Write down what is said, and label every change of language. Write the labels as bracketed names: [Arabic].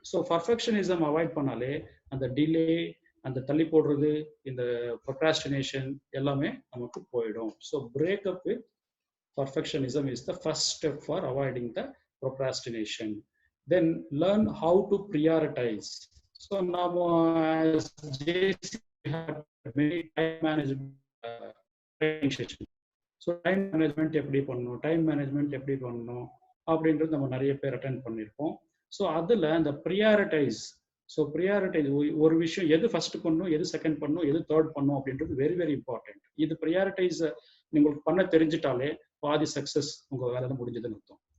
[Tamil] So perfectionism avoid பண்ணாலே அந்த delay, அந்த தள்ளி போடுறது, இந்த ப்ரொக்ராஸ்டினேஷன் எல்லாமே நமக்கு போயிடும். [English] So breakup with perfectionism is the first step for avoiding the procrastination. Then learn how to prioritize. So now as JC we have many time management training session. [Tamil] So time management எப்படி பண்ணணும், time management எப்படி பண்ணணும் அப்படின்றது நம்ம நிறைய பேர் attend பண்ணியிருப்போம். So அதில் அந்த ப்ரியாரிட்டைஸ், ஸோ ப்ரியாரிட்டைஸ் ஒரு விஷயம் எது ஃபர்ஸ்ட் பண்ணணும், எது செகண்ட் பண்ணணும், எது தேர்ட் பண்ணணும் அப்படின்றது [English] Very very important. [Tamil] இது ப்ரியாரிட்டைஸ் உங்களுக்கு பண்ண தெரிஞ்சிட்டாலே பாதி சக்ஸஸ் உங்கள் வேலை முடிஞ்சதுன்னு அர்த்தம்.